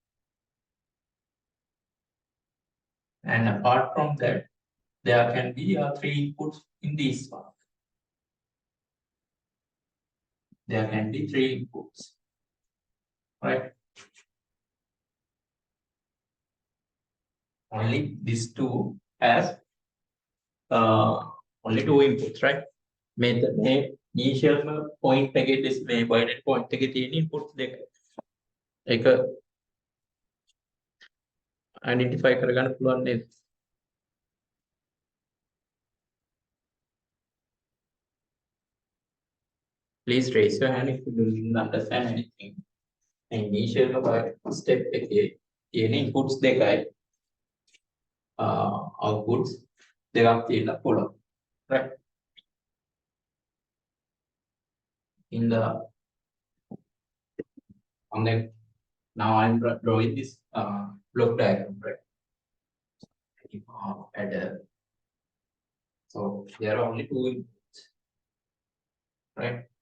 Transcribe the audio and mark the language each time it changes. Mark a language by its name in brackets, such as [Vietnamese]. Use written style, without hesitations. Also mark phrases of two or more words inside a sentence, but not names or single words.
[English] And apart from that, there can be 3 inputs in this one. There can be 3 inputs, right? Only these two has only 2 inputs, right? [Sinhala] මේ [English] initial point [Sinhala] එකේ මේ [English] binary point [Sinhala] එකේ තියෙන inputs දෙක. ඒක identify කරගන්න පුළුවන් නේද? [English] Please raise your hand if you didn't understand anything. Initial step [Sinhala] එකේ තියෙන inputs දෙකයි outputs දෙකක් තියෙන්න පුළුවන්, [English] right? In the on the now I'm drawing this block diagram, right? Adder. So there are only 2 inputs, right?